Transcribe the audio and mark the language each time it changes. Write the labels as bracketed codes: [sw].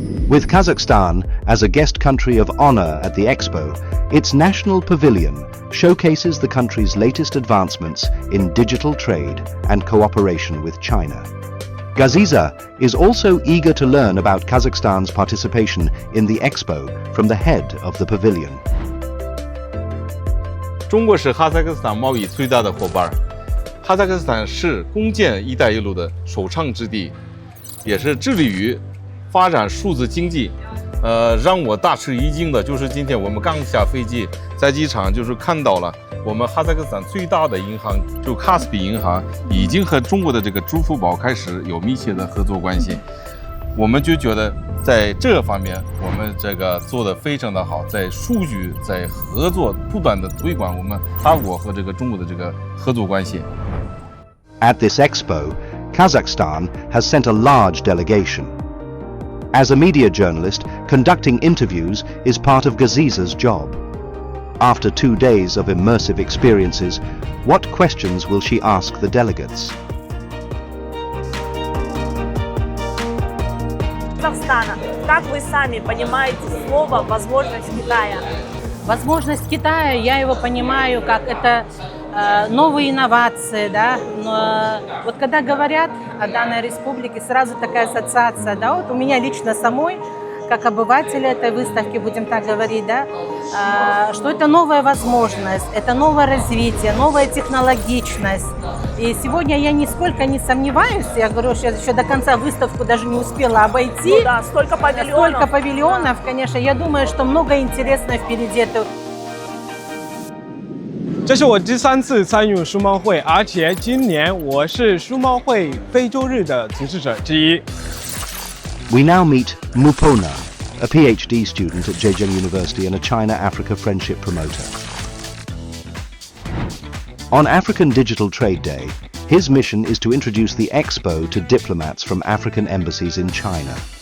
[en] With Kazakhstan as a guest country of honor at the expo, its national pavilion showcases the country's latest advancements in digital trade and cooperation with China. Gaziza is also eager to learn about Kazakhstan's participation in the expo from the head of the pavilion. [zh] 中国是哈萨克斯坦贸易最大的伙伴。哈萨克斯坦是攻建“一带一路”的首倡之地，也是致力于发展数字经济。让我大吃一惊的就是今天我们刚下飞机，在机场就是看到了我们哈萨克斯坦最大的银行，就卡斯比银行，已经和中国的这个支付宝开始有密切的合作关系。我们就觉得在这方面我们这个做得非常的好，在数据、在合作不断的推广我们哈国和这个中国的这个合作关系。 [en] At this expo, Kazakhstan has sent a large delegation. As a media journalist, conducting interviews is part of Gaziza's job. After 2 days of immersive experiences, what questions will she ask the delegates? [ru] Казахстана. Как вы сами понимаете слово «возможность Китая»? Возможность Китая, я его понимаю, как это новые инновации, да. Но вот когда говорят о данной республике, сразу такая ассоциация, да, вот у меня лично самой, как обывателя этой выставки, будем так говорить, да, что это новая возможность, это новое развитие, новая технологичность. И сегодня я нисколько не сомневаюсь, я говорю, что я еще до конца выставку даже не успела обойти. Ну да, столько павильонов. Столько павильонов, конечно, я думаю, что много интересного впереди. [zh] 这是我第3次参与数贸会，而且今年我是数贸会非洲日的主持者之一。 [en] We now meet Mupona, a PhD student at Zhejiang University and a China-Africa friendship promoter. On African Digital Trade Day, his mission is to introduce the expo to diplomats from African embassies in China.